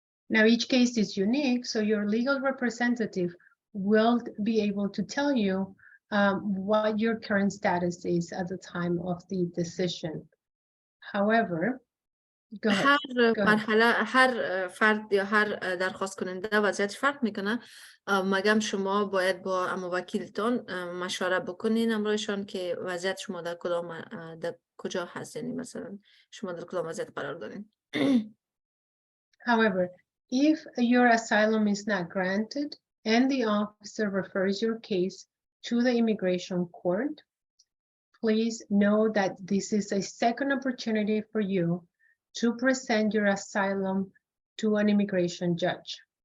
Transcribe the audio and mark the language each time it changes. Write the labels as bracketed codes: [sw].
[en] Now each case is unique, so your legal representative will be able to tell you what your current status is at the time of the decision. However, go ahead. [fa] هر فرد یا هر درخواست کننده وضعیت فرق میکنه مگم شما باید با وکیلتون مشوره بکنین امروزشان که وضعیت شما در کجا هست یعنی مثلا شما در کدام وضعیت قرار دارین. [en] However, if your asylum is not granted and the officer refers your case to the immigration court, please know that this is a second opportunity for you to present your asylum to an immigration judge.